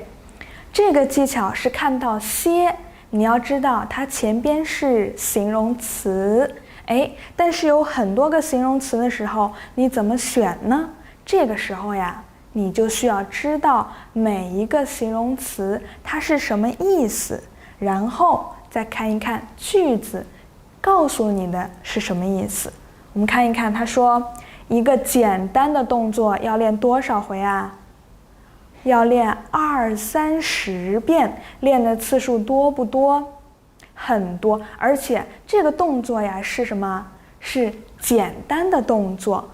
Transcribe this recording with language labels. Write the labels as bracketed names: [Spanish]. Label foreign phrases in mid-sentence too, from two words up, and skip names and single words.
[Chinese] 這個技巧是看到些，你要知道它前邊是形容詞，但是有很多個形容詞的時候，你怎麼選呢？這個時候呀，你就需要知道每一個形容詞它是什麼意思，然後再看一看句子告訴你的是什麼意思。我们看一看，他說一個簡單的動作要練多少回啊？要練20-30遍，練的次數多不多？很多，而且這個動作呀是什麼？是簡單的動作。